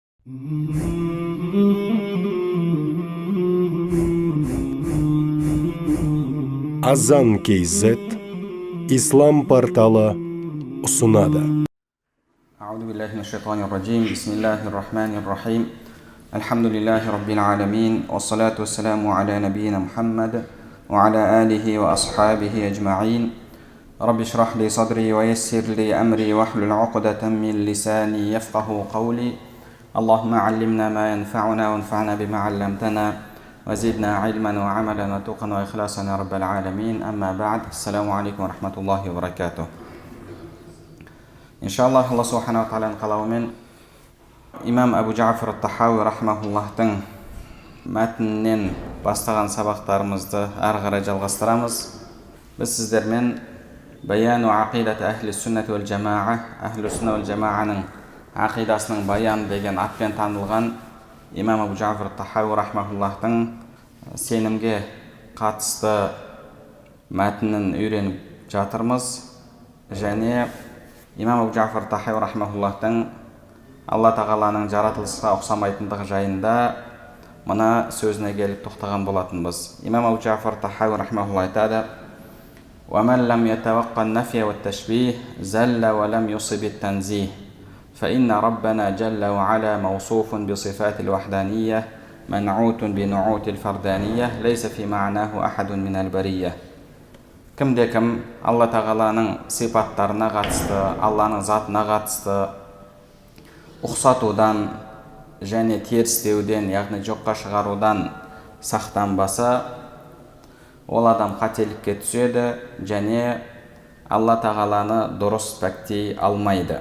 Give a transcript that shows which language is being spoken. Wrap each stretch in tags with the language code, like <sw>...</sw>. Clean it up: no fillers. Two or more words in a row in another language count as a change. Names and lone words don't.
<kk>Азан KZ Ислам порталы ұсынады.</kk> <ar>أعوذ بالله من الشيطان الرجيم بسم الله الرحمن الرحيم الحمد لله رب العالمين والصلاة والسلام على نبينا محمد وعلى آله وأصحابه أجمعين رب اشرح لي صدري ويسر لي أمري واحلل عقدة من لساني يفقه قولي اللهم علمنا ما ينفعنا وانفعنا بما علمتنا وزدنا علما وعملا وتقا وإخلاصا يا رب العالمين أما بعد السلام عليكم ورحمة الله وبركاته.</ar> <kk>Иншаллах, Алла Субхана ва Тағаланың қалауымен имам Абу Джафар ат-Тахауи рахмахуллахтың мәтінінен бастаған сабақтарымызды ары қарай жалғастырамыз. Біз сіздермен Баяну ақидат әхлі сүннат уәл жамаа, әхлі сүнна уәл жамааның ақидасының баян деген атпен танылған имам Абу Джафар ат-Тахауи рахмахуллахтың сенімге қатысты мәтінін үйреніп жатырмыз. Және имам Абу Джафар ат-Тахауи рахмахуллахтың Алла тағаланың жаратылысқа ұқсамайтындығы жайында мына сөзіне келіп тоқтаған болатынбыз. Имам Абу Джафар ат-Тахауи рахмахуллах айтады:</kk> <ar>وَمَنْ لَمْ يَتَوَقَّ النَّفْيَ وَالتَّشْبِيهِ زَلَّ وَلَمْ يُصِبِ التَّنْزِيهِ فإن ربنا جل وعلا موصوف بصفات الوحدانية منعوت بنعوت الفردانية ليس في معناه أحد من البرية.</ar> <kk>Кімде-кім Алла тағаланың сипаттарына қатысты, Алланың затына қатысты ұқсатудан және терістеуден, яғни жоққа шығарудан сақтанбаса, ол адам қателікке түседі және Алла тағаланы дұрыс пәктей алмайды.</kk>